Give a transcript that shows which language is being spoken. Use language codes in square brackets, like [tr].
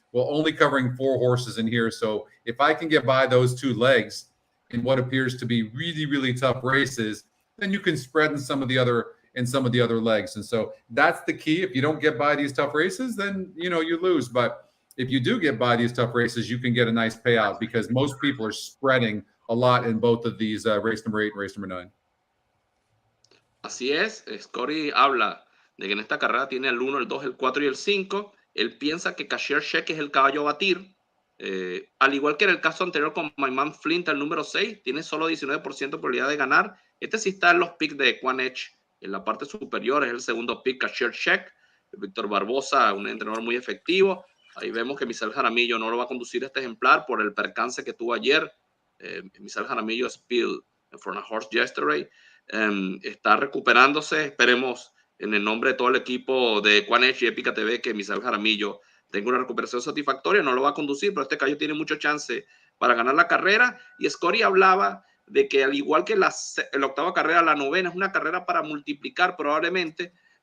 [en] Well, only covering 4 horses in here. So if I can get by those 2 legs in what appears to be really, really tough races, then you can spread in some of the other legs. And so that's the key. If you don't get by these tough races, then you lose. But if you do get by these tough races, you can get a nice payout, because most people are spreading a lot in both of these race number 8 and race number 9. [es] Así es, Scotty habla de que en esta carrera tiene el 1, el 2, el 4 y el 5. Él piensa que Cashier Check es el caballo a batir. Al igual que en el caso anterior con My Man Flint, el número 6, tiene solo 19% de probabilidad de ganar. Este sí está en los picks de EquinEdge. En la parte superior es el segundo pick, Cashier Check. Víctor Barbosa, un entrenador muy efectivo. Ahí vemos que Misael Jaramillo no lo va a conducir este ejemplar por el percance que tuvo ayer. [en] Misael Jaramillo spilled for a horse yesterday. [es] Está recuperándose. Esperemos en el nombre de todo el equipo de EquinEdge y HipicaTV que Misael Jaramillo tenga una recuperación satisfactoria. No lo va a conducir, pero este caballo tiene mucho chance para ganar la carrera. Y Scotty hablaba de que al igual que la octava carrera, la novena es una carrera para multiplicar probablemente.